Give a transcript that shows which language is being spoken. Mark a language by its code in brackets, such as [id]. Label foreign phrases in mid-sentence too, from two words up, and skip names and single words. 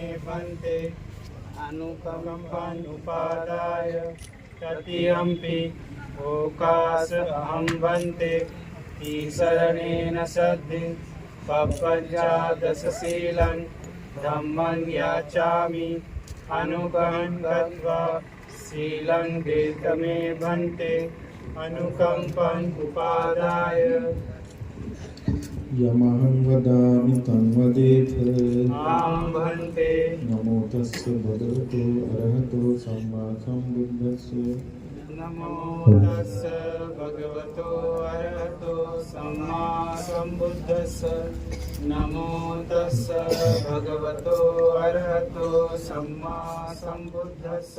[pi] भन्ते अनुकम्पन् उपादाय तृतीयम्पि ओकाश अहं भन्ते ईशरणेन सद्धिं पपज्जादशशीलं धम्मं याचामि अनुकम्पत्वा शीलं देत मे भन्ते अनुकम्पन् उपादाय यमहं वदामि तं वदेथ। आं भन्ते नमो तस्य भगवतो अरहतो सम्मा सम्बुद्धस्य। नमो तस्य भगवतो अरहतो सम्मा सम्बुद्धस्य। नमो तस्य भगवतो अरहतो सम्मा सम्बुद्धस्य।